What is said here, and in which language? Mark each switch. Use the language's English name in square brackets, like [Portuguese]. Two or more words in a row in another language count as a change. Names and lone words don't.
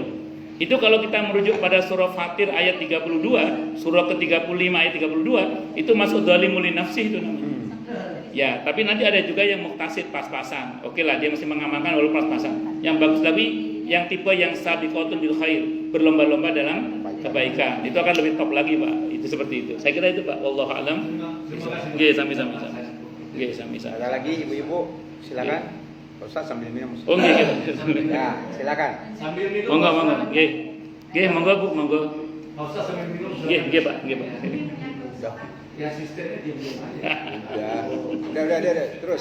[Indonesian] Itu kalau kita merujuk pada surah Fatir ayat 32, surah ke-35 ayat 32, itu masuk [Arabic] dhalimul nafsi [Indonesian] itu namanya. Ya, tapi nanti ada juga yang muktasid pas-pasan. Oke lah, dia masih mengamalkan walaupun pas-pasan. Yang bagus tapi yang tipe yang [Arabic] sabiqatun bil khair, [Indonesian] berlomba-lomba dalam kebaikan. Itu akan lebih top lagi, Pak. Itu seperti itu. Saya kira itu, Pak. [Arabic] Wallahu alam. [Javanese] Nggih, sami-sami. Nggih, sami-sami. [Indonesian] Ada lagi ibu-ibu, silakan. Ustaz sambil minum. Oh, nggih. Ya, silakan. Sambil minum. Monggo. [Javanese] Nggih. Nggih, monggo Bu, monggo. [Indonesian] Ustaz sambil minum. Nggih, Pak. Udah. Ya asistennya diam-diam aja. Udah. Terus.